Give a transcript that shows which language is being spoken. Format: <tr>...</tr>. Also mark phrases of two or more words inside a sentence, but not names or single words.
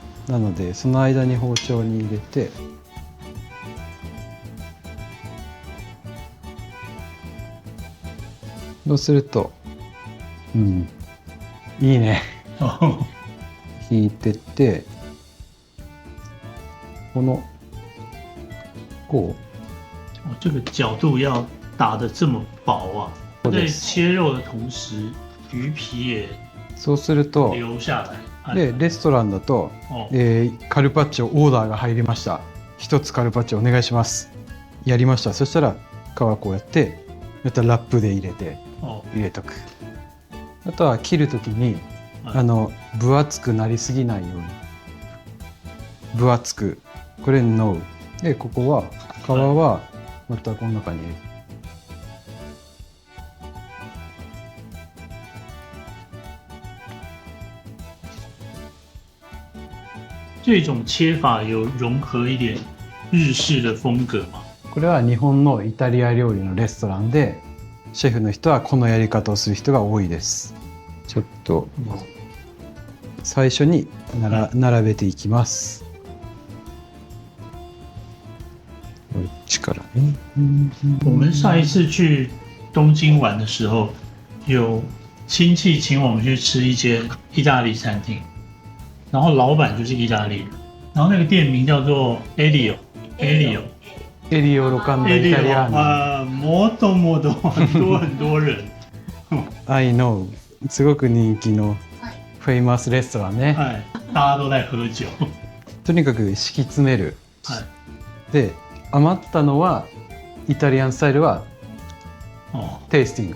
<ja>なのでその間に包丁に入れて、そうするといいね。引いてってこう</ja> <zh>这个角度要打得这么薄啊！在切肉的同时，鱼皮也</zh> <ja>そうすると</ja> <zh>留下来。</zh> <ja>でレストランだと、カルパッチョオーダーが入りました。一つカルパッチョお願いします。やりました。そしたら皮こうやってまたラップで入れとく。あとは切るときに分厚くなりすぎないように分厚く、これノウで、ここは皮はまたこの中に入れる。</ja> <zh>这种切法有融合一点日式的风格吗？</zh> <ja>これは日本のイタリア料理のレストランでシェフの人はこのやり方をする人が多いです。ちょっと最初に並べていきます。こっちからね。</ja> <zh>我们上一次去东京玩的时候，有亲戚请我们去吃一间意大利餐厅，然后老板就是意大利人，然后那个店名叫做 Elio。</zh> <ja>エリオロカンダイタリアーナ。</ja> <zh>もともと很多人。</zh> <en>I know。</en> <ja>すごく人気のフェイマスレストランね。</ja> <zh>はい。大家都在喝酒。</zh> <ja>とにかく敷き詰める。はい。で、余ったのはイタリアンスタイルはテイスティング。</ja>